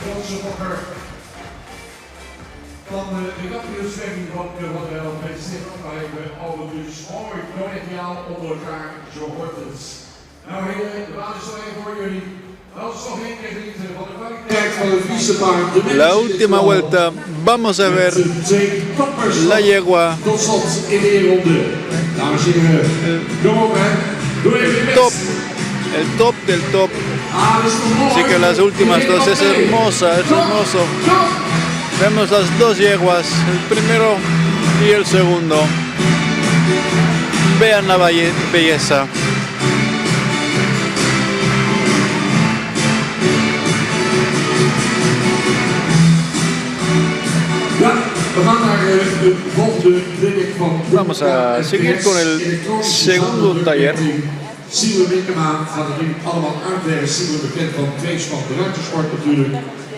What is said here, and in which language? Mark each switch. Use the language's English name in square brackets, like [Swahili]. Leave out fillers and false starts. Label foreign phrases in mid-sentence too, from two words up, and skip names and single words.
[Dutch] fokker van de kampioensvereniging van Rotterdam met Stefan Vijver. Alle dus mooi collegiaal onder elkaar, zo hoort het. Nou heren, de baan is nog even voor jullie. Als nog één keer genieten van de kwaliteit van het vicepaard. [Spanish] La última vuelta, vamos a ver la yegua. [Dutch] Tot slot in de ronde. Dames en heren, kom op hè. Doe even je best. [Spanish] El top del top. Así que las últimas dos es hermosa, es hermoso. Vemos las dos yeguas, el primero y el segundo. Vean la belleza. [Dutch] Ja, we gaan naar de volgende training van. [Spanish] Vamos a seguir con el segundo taller. [Dutch] Simon Winkema gaat het nu allemaal uitleggen. Simon bekend van Tweesport, de ruitersport natuurlijk.